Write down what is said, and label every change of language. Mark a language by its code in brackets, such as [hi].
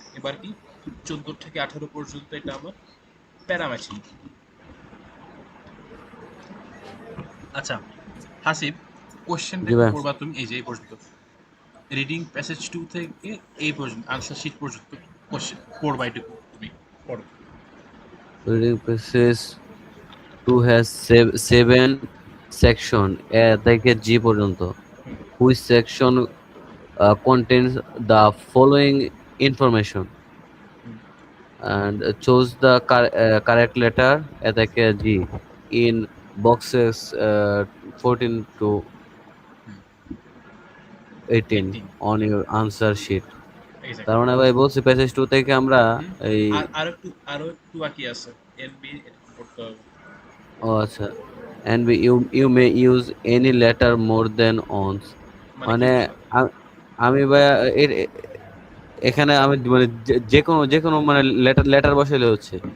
[bn] এবার কি 14 থেকে 18 পর্যন্ত এটা আমার প্যারা ম্যাচিং। আচ্ছা হাসিব, কোশ্চেনটা জি ভাই। করবা তুমি এই যে এই পর্যন্ত, রিডিং প্যাসেজ 2 থেকে এই পর্যন্ত আনসার শিট পর্যন্ত কোশ্চেন পড়বা, এটুকু তুমি পড়ো। [en] Reading passage 2 has 7 section A [bn] থেকে [en] G [bn] পর্যন্ত. [en] Which section contains the following information? And choose the correct letter A [bn] থেকে [en] G in boxes 14 to 18 on your answer sheet. [bn] তার মানে ভাই বলছি প্যাসেজ 2 থেকে আমরা এই আরো একটু বাকি আছে, এনবি এটা পড়তে হবে। ও আচ্ছা, [en] and you may use any letter more than once. [bn] মানে আমি ভাই এখানে আমি মানে যে কোনো মানে লেটার বসাইলে হচ্ছে।